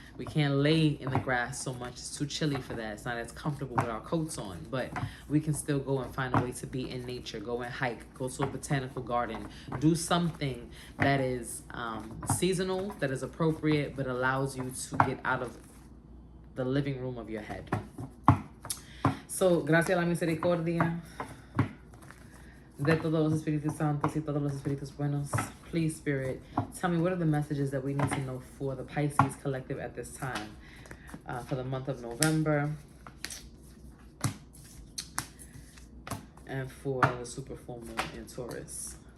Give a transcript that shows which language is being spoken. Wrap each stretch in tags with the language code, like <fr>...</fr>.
<en>We can't lay in the grass so much. It's too chilly for that. It's not as comfortable with our coats on, but we can still go and find a way to be in nature, go and hike, go to a botanical garden, do something that is seasonal, that is appropriate, but allows you to get out of the living room of your head.</en> <es>So, gracias a la misericordia de todos los Espíritus Santos y todos los Espíritus Buenos.</es> <en>Please, Spirit, tell me, what are the messages that we need to know for the Pisces collective at this time, for the month of November, and for the super full moon in Taurus.</en>